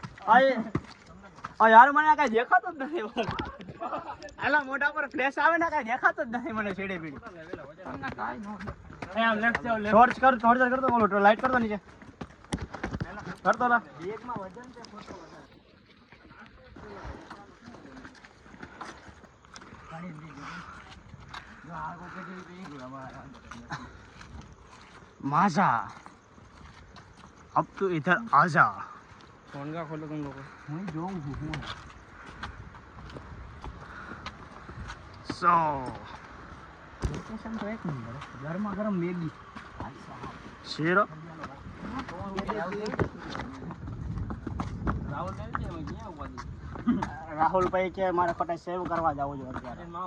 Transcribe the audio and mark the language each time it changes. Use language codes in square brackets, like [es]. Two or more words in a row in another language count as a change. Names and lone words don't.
[gu] આ યાર મને કઈ દેખાતો જ નથી. આલા મોઢા પર ફ્લેશ આવે ને કઈ દેખાતો જ નથી મને છેડે પીડી. [hi] टॉर्च कर तो बोलो लाइट कर दो नीचे. [gu] કરતો લા બેગમાં વજન છે ફોટો વધારે. [hi] माजा अब तो इधर आजा. फोन का खोलो तुम लोग. [gu] હું જોઉં છું હું. So લોકેશન તો એક નંબર. ગરમા ગરમ મેગી. શેરો રાહુલ ભાઈ કે મારે ખોટા સેવ કરવા જવું જોઈએ અત્યારે.